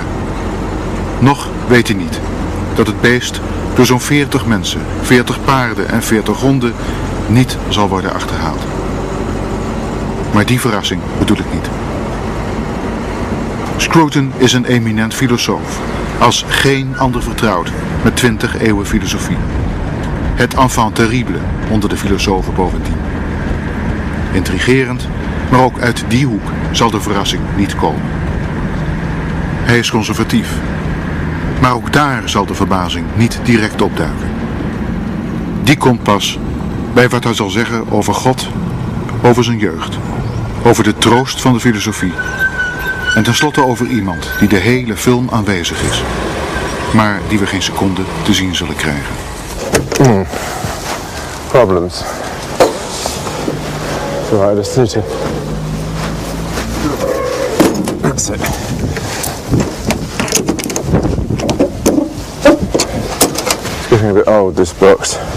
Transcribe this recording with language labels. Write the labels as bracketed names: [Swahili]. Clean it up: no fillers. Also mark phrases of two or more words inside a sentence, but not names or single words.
[Dutch] Nog weet hij niet dat het beest door zo'n 40 mensen, 40 paarden en 40 honden niet zal worden achterhaald. Maar die verrassing bedoel ik niet. Scruton is een eminent filosoof, als geen ander vertrouwd met 20 eeuwen filosofie. Het [French] enfant terrible [Dutch] onder de filosofen bovendien. Intrigerend, maar ook uit die hoek zal de verrassing niet komen. Hij is conservatief, maar ook daar zal de verbazing niet direct opduiken. Die komt pas bij wat hij zal zeggen over God, over zijn jeugd, over de troost van de filosofie en tenslotte over iemand die de hele film aanwezig is. maar die we geen seconde te zien zullen krijgen. [English] Problems. Right, just need to... That's it. It's getting a bit old, this box.